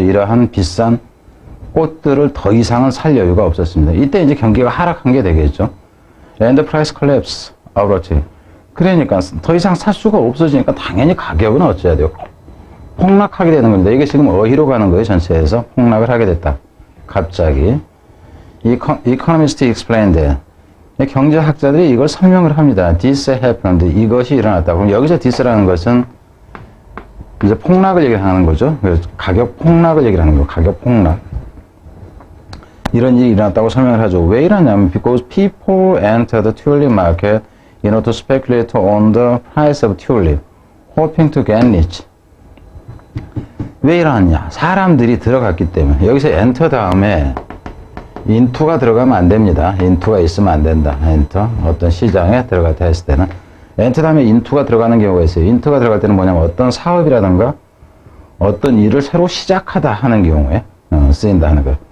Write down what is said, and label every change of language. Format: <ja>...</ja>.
<ko>이러한 비싼 꽃들을 더 이상은 살 여유가 없었습니다. 이때 이제 경기가 하락한 게 되겠죠.</ko> <en>And the price collapse abruptly.</en> <ko>그러니까 더 이상 살 수가 없어지니까 당연히 가격은 어찌해야 돼요? 폭락하게 되는 겁니다. 이게 지금 어휘로 가는 거예요. 전체에서 폭락을 하게 됐다. 갑자기.</ko> <en>Economists explained that.</en> <ko>경제학자들이 이걸 설명을 합니다.</ko> <en>This happened.</en> <ko>이것이 일어났다. 그럼 여기서 this라는 것은 이제 폭락을 얘기하는 거죠. 가격 폭락을 얘기하는 거예요. 가격 폭락. 이런 일이 일어났다고 설명을 하죠. 왜 일어나냐면</ko> <en>because people enter the tulip market in order to speculate on the price of tulip, hoping to get rich.</en> <ko>왜 일어났냐? 사람들이 들어갔기 때문에. 여기서 enter 다음에 into가 들어가면 안 됩니다. into가 있으면 안 된다.</ko> <en>enter.</en> <ko>어떤 시장에 들어갔다 했을 때는. enter 다음에 into가 들어가는 경우가 있어요. into가 들어갈 때는 뭐냐면 어떤 사업이라든가 어떤 일을 새로 시작하다 하는 경우에 쓰인다 하는 거예요.</ko>